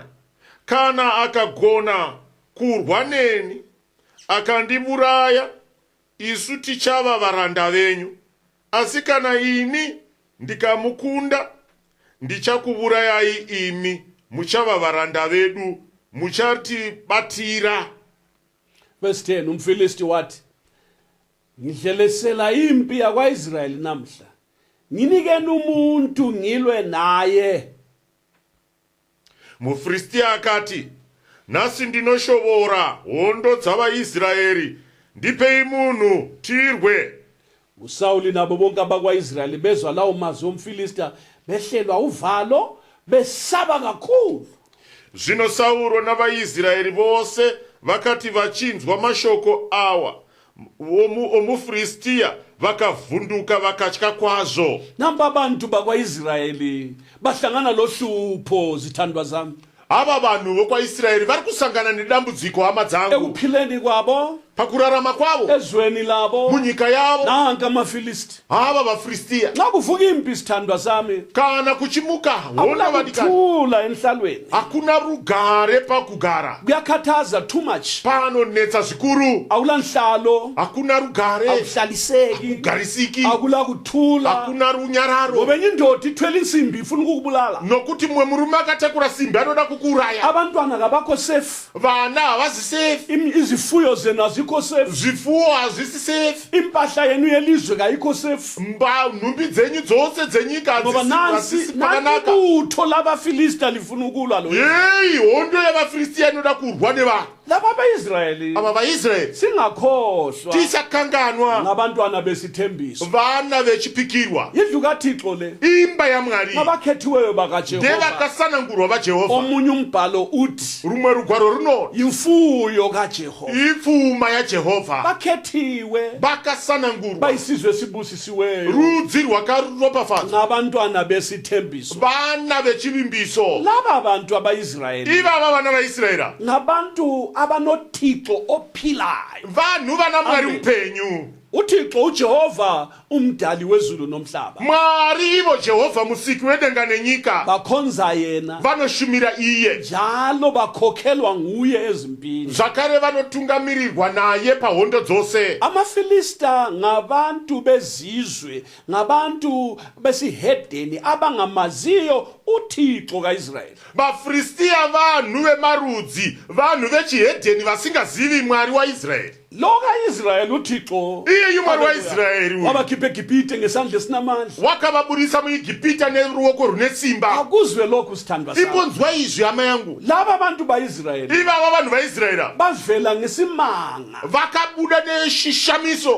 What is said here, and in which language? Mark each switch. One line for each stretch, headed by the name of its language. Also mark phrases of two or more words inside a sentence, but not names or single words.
Shona: Kana akagona kurwa neni akandiburaya, isu tichava varanda venyu. Asi kana ini ndikamukunda, ndichakuburayai imi, muchava varanda vedu, muchatibatira.
English: Verse 10.
North Ndebele: UmFilisti wathi, ngidlelesela impi yakwaIsrayeli namhla, nginikeni umuntu ngilwe naye.
Shona: MuFilistiya akati, nhasi ndinoshovora hondo dzavaisraeri, ndipei munhu tirwe.
North Ndebele: uSawuli nabo bonke abakwaIsrayeli bezwa lawo mazwi omfilister behlelwa uvalo besaba kakhulu.
Shona: Zvino Sauro navaisraeri vose vakati vachinzwa mashoko awa omufristiya vakavhunduka vakatya kwazvo.
North Ndebele: Namba abantu bakwaIsrayeli bahlangana lohlupho zithandwa zami.
Shona: Ava vanhu vokwaIsraeri vari kusangana nedambudziko hama dzangu
North Ndebele: Ekuphileni kwabo,
Shona: pakurarama kwavo,
North Ndebele: ezweni labo,
Shona: munyika yavo.
North Ndebele: nanka amafilisti.
Shona: Ava vafristiya
North Ndebele: Xa kuvuka impi sithandwa zami,
Shona: kana kuchimuka hondo vadikani,
North Ndebele: akuthula enhlalweni.
Shona: hakuna rugare pakugara,
North Ndebele: Kuyakhathaza
English: too much.
Shona: panonetsa zvikuru,
North Ndebele: Awula nhlalo,
Shona: hakuna rugare,
North Ndebele: awuhlaliseki,
Shona: garisiki,
North Ndebele: akula kuthula.
Shona: hakuna runyararo.
North Ndebele: Ngoba enye indoda ithwele insimbi ifuna ukukubulala.
Shona: Nokuti mumwe murume akatakura simbi anoda kukuraya.
North Ndebele: Abantwana kabakho safe.
Shona: Vana havazi safe,
North Ndebele: Izifuyo zenu azikho safe.
Shona: zvifuwo hazvisi safe,
North Ndebele: Impahla yenu yelizwe kayikho safe.
Shona: nhumbi dzenyu dzose dzenyika
North Ndebele: Ngoba
Shona: hazisi pakanaka.
North Ndebele: ibutho labafilista lifuna ukulwa lo. Yeyi,
Shona: hondo yavafristiya inoda kurwa nevanhu
North Ndebele: Laba abaIsrayeli
Shona: ava vaisraeri.
North Ndebele: singakhohlwa
Shona: Tisakanganwa
North Ndebele: ngabantwana besithembiso.
Shona: vana vechipikirwa,
North Ndebele: Indlu kaThixo le
Shona: imba yamwari
North Ndebele: ngabakhethiweyo bakaJehova.
Shona: ndevakasanangurwa vajehovha.
North Ndebele: Omunye umbhalo uthi
Shona: Rumwe rugwaro runoti
North Ndebele: imfuyo kaJehova.
Shona: ipfuma yajehovha,
North Ndebele: Bakhethiwe
Shona: vakasanangurwa,
North Ndebele: bayisizwe sibusisiweyo
Shona: rudzi rwakaropafadzwa,
North Ndebele: ngabantwana besithembiso.
Shona: vana vechivimbiso.
North Ndebele: Laba abantu abaIsrayeli
Shona: Ivava vana vaisraera
North Ndebele: ngabantu abanoThixo ophilayo.
Shona: vanhu vana mwari Amen. upenyu.
North Ndebele: uThixo uJehova umdali wezulu nomhlaba.
Shona: Mwari ivo jehovha musiki wedenga nenyika
North Ndebele: Bakhonza yena
Shona: vanoshumira iye,
North Ndebele: njalo bakhokhelwa nguye ezimpini.
Shona: zvakare vanotungamirirwa naye pahondo dzose.
North Ndebele: Amafilista ngabantu bezizwe, ngabantu besihedeni abangamaziyo uThixo kaIsrayeli.
Shona: Vafristiya vanhu vemarudzi, vanhu vechihedheni vasingazivi mwari waisraeri.
North Ndebele: Lo kaIsrayeli uThixo
Shona: Iye mwari waisraeri uyu
North Ndebele: wabakhipha eGibhite ngesandla esinamandla.
Shona: wakavabudisa muigipita neruoko rune simba.
North Ndebele: Akuzwe lokhu sithandwa sami.
Shona: Imbonzwa izvi hama yangu,
North Ndebele: Laba abantu baIsrayeli
Shona: ivava vanhu vaisraera
North Ndebele: bavela ngesimanga,
Shona: vakabuda neshishamiso,